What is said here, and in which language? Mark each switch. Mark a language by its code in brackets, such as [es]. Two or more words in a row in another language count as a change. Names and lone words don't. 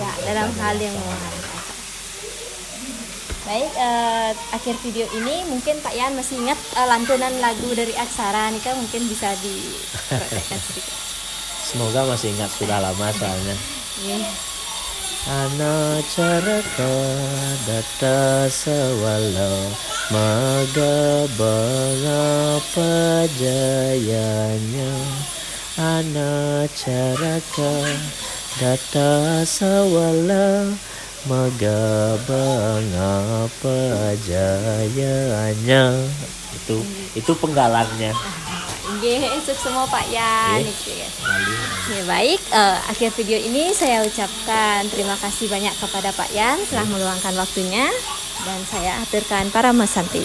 [id] Ya, dalam hal yang memahami aksara. Baik, akhir video ini mungkin Pak Yan masih ingat lantunan lagu dari aksara nih kan, mungkin bisa dipraktekkan sedikit. Semoga masih ingat, sudah lama soalnya. [ban] Ana caraka data sawala maga bangapa jayanya. Ana caraka data sawala maga bangapa jayanya. [id] Itu penggalannya. Sukses semua Pak Yan. Baik, akhir video ini saya ucapkan terima kasih banyak kepada Pak Yan telah meluangkan waktunya, dan saya aturkan para Mas Santi.